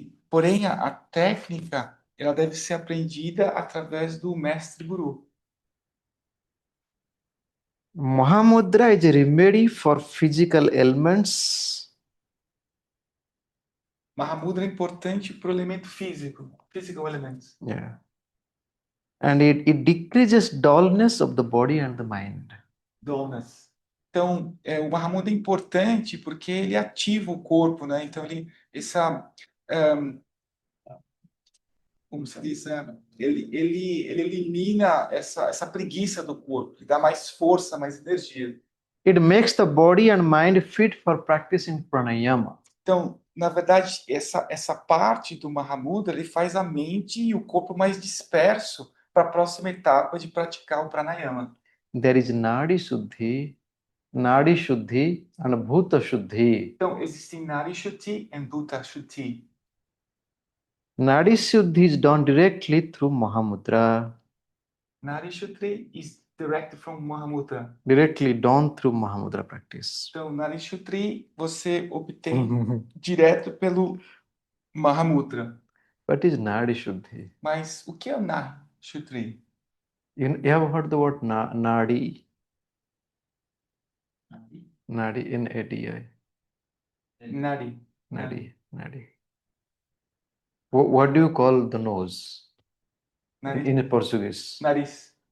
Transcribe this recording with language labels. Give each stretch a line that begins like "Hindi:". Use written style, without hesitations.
Portuguese: Porém, a técnica, ela deve ser aprendida através do mestre guru.
English: Mahamudra is a remedy for physical ailments.
Portuguese: Mahamudra é importante para o elemento físico,
English: physical elements. Yeah. And it decreases dullness of the body and the mind. Dullness.
Portuguese: Então, o Mahamudra é importante porque ele ativa o corpo, né? Então, como se diz, ele elimina essa preguiça do corpo, ele dá mais força, mais energia.
English: It makes the body and mind fit for practicing pranayama.
Portuguese: Então, na verdade, essa parte do Mahamudra, ele faz a mente e o corpo mais disperso para a próxima etapa de praticar o pranayama.
English: There is Nadi Shuddhi, and Bhuta Shuddhi.
Portuguese: Então, existem Nadi Shuddhi e Bhuta Shuddhi.
English: Nadi Shuddhi is done directly through Mahamudra, Nadi Shuddhi is direct from Mahamudra. directly done through Mahamudra practice.
Portuguese: Então, Nadi Shuddhi você obtém direto pelo Mahamudra.
English: What is Nadi Shuddhi?
Portuguese: Mas o que é o Nadi Shuddhi?
English: You have heard the word Nadi? Nadi, N-A-D-I. Nadi. Nadi. What do you call the nose
Portuguese: Nariz.
English: in Portuguese?
Portuguese: Nariz.